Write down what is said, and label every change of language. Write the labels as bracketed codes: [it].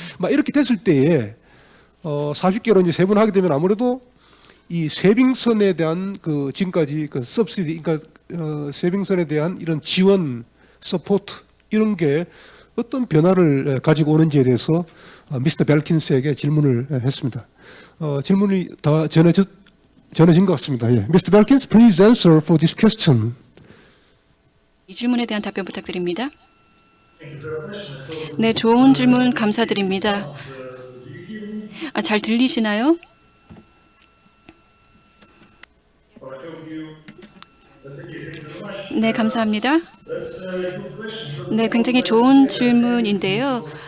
[ko] 막 이렇게 됐을 때에 40개로 이제 세분화하게 되면 아무래도 이 쇄빙선에 대한 그 지금까지 그 서브시디, 그러니까 쇄빙선에 대한 이런 지원, 서포트 이런 게 어떤 변화를 가지고 오는지에 대해서 미스터 벨킨스에게 질문을 했습니다. 질문이 다 전해진 것 같습니다. 예. [en] Mr. Belkins, please answer for this question. [ko] 이 질문에 대한 답변 부탁드립니다. 네, 좋은 질문 감사드립니다. 잘 들리시나요? 네, 감사합니다. 네, 굉장히 좋은 질문인데요.